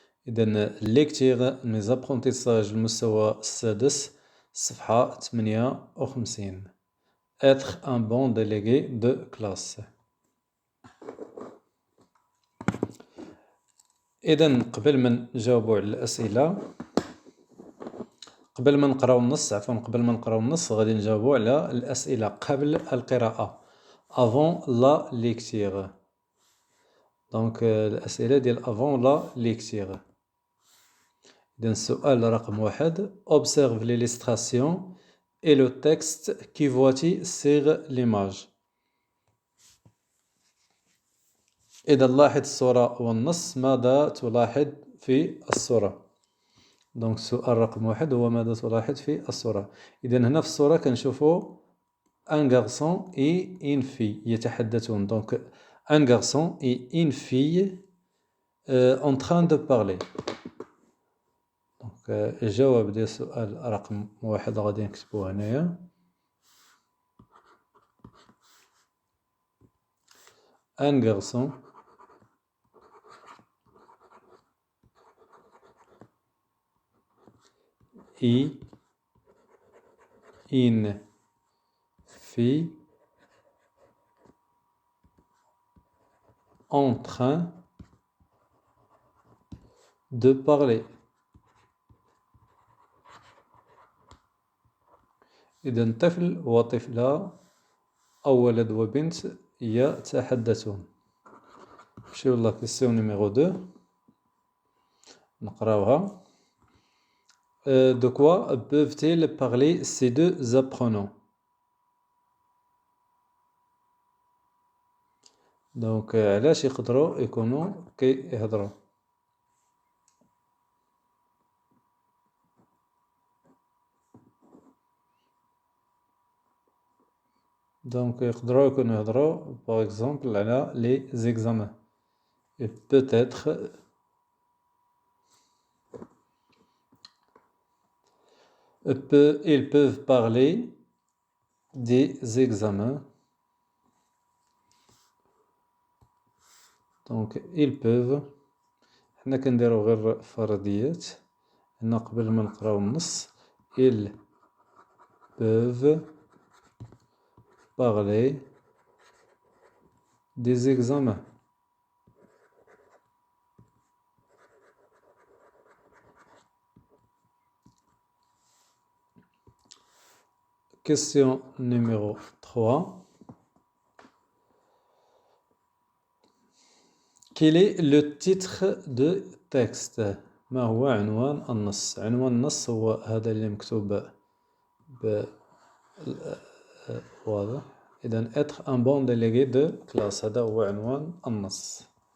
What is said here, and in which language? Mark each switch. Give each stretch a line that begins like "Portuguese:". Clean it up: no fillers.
Arabic: إذن ليكتير ميزابخونتيساج المستوى السادس صفحة 58.
French: Être un bon délégué de classe.
Arabic: إذن قبل ما نجاوبوا على الأسئلة، قبل ما نقراو النص غادي نجاوبوا على الأسئلة قبل القراءة
French: avant la lecture.
Arabic: دونك الأسئلة ديال
French: avant la lecture. إذن السؤال رقم 1: Observe l'illustration et le texte qui voici sur l'image.
Arabic: إذا لاحظ الصورة والنص، ماذا تلاحظ في الصورة؟ دونك السؤال رقم 1 هو ماذا تلاحظ في الصورة؟ إذا هنا في الصورة كنشوفو
French: un garçon et une fille
Arabic: يتحدثون.
French: دونك un garçon et une fille en train de parler.
Arabic: دونك الجواب ديال السؤال رقم 1 غادي نكتبوه هنايا.
French: Un garçon et une fille en train de parler.
Arabic: إذن طفل وطفلة أو ولد وبنت يتحدثون. نمشيو لا كيسيون نيميرو 2 نقراوها.
French: De quoi peuvent-ils parler ces deux apprenants?
Arabic: دونك علاش يقدروا يكونوا كيهضروا؟ دونك يقدروا يكونوا يهضروا باغ اكزومبل على لي زيكزامان.
French: Et peut-être ils peuvent parler des examens.
Arabic: دونك
French: ils peuvent،
Arabic: حنا كنديرو غير فرضيات هنا قبل ما نقراو النص.
French: ils peuvent parler des examens. Question numéro 3. Quel est le titre de texte؟
Arabic: ما هو عنوان النص؟ عنوان النص هو هذا اللي مكتوب واضح.
French: إذن être un bon délégué de classe
Arabic: هذا هو عنوان النص.